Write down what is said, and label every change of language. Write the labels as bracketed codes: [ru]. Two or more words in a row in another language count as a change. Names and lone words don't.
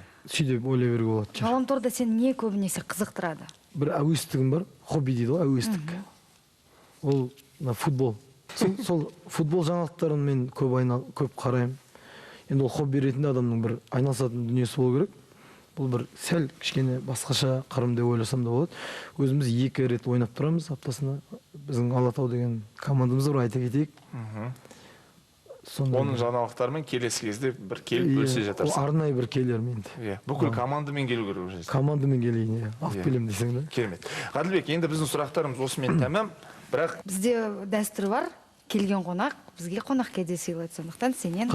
[kk] Сөйтіп ойлай беруге болады. Ғаламторда сен не көбінесе қызықтырады? Бір әуестігім бар, хобби дейді ғой, әуестік. Ол футбол. Сол футбол жаңалықтарын мен көп қараймын. Енді ол хобби ретінде адамның бір айналысатын дүниесі болу керек. [ky] бул бир сәл кичкене башкача кырым деп ойлосом да болот. Өзүбүз 2 рет ойнап турабыз аптасына. Биздин Ала Тау деген командамыз бар, айта кетейик. [kk] Оның жаңалықтарымен келесі кезде бір келіп бөлісе жатарсың. Арнайы бір келер менде. Бүкіл командамен келу керек уже. Командамен келейін, алып келем десең да. Керемет. Ғаділбек, енді біздің сұрақтарымыз осымен тәмам, бірақ Бізде дәстүр бар, келген қонақ бізге қонақ кәде сыйлайды, сондықтан сенен.